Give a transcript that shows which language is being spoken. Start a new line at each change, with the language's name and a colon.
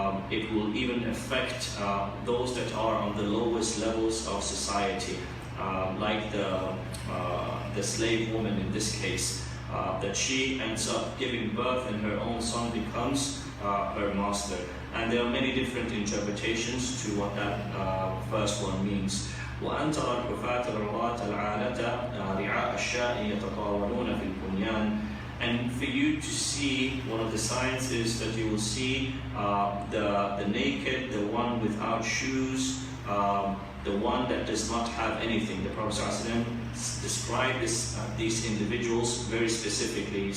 English: it will even affect those that are on the lowest levels of society, like the slave woman in this case, that she ends up giving birth and her own son becomes her master. And there are many different interpretations to what that first one means.
Arabic: وأن ترى الحفاة العراة العالة رعاء الشاء يتطاولون في البنيان.
English: And for you to see, one of the signs is that you will see the naked, the one without shoes, the one that does not have anything. The Prophet ﷺ described these individuals very specifically.